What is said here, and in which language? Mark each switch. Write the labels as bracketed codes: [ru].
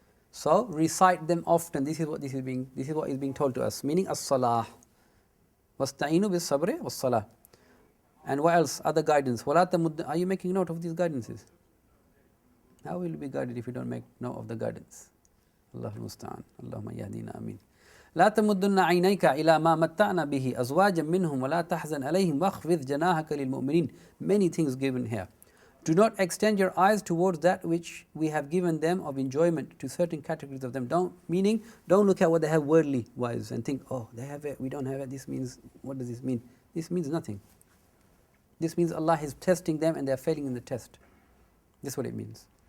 [en] So recite them often. This is what is being told to us, meaning as-salah. [ar] وَاسْتَعِينُوا بِالصَّبْرِ وَالصَّلَاةِ. [en] And what else? Other guidance. [ar] وَلَا تَمُدَّ. [en] Are you making note of these guidances? How will you be guided if you don't make note of the guidance? [ar] Allahu musta'an. Allahumma yahdina ameen. لا تمدن عينيك إلى ما متعنا به أزواجا منهم ولا تحزن عليهم واخفض جناحك للمؤمنين. [en] Many things given here. Do not extend your eyes towards that which we have given them of enjoyment to certain categories of them. Don't look at what they have worldly wise and think, oh, they have it, we don't have it. This means, what does this mean? This means nothing. This means Allah is testing them and they are failing in the test. This is what it means.